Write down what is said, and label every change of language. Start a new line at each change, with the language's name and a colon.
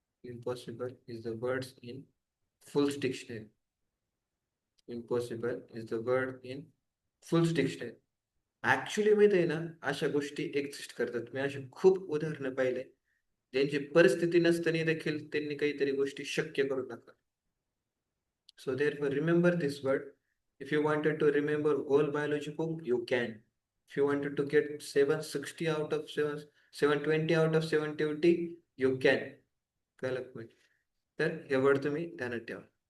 English: Impossible is the words in Fool's Dictionary. Impossible is the word in Fool's Dictionary.
Marathi: Actually माहिती आहे ना, अशा गोष्टी एक्झिस्ट करतात. मी अशी खूप उदाहरणं पाहिले, ज्यांची परिस्थिती नसताना देखील त्यांनी काहीतरी गोष्टी शक्य करून दाखवल्या.
English: So therefore, remember this word. If you wanted to remember whole biology book, you can. If you wanted to get 760 out of 720 out of 720, you can.
Marathi: कळलं का? तर हे वर्ड तुम्ही ध्यानात ठेवा.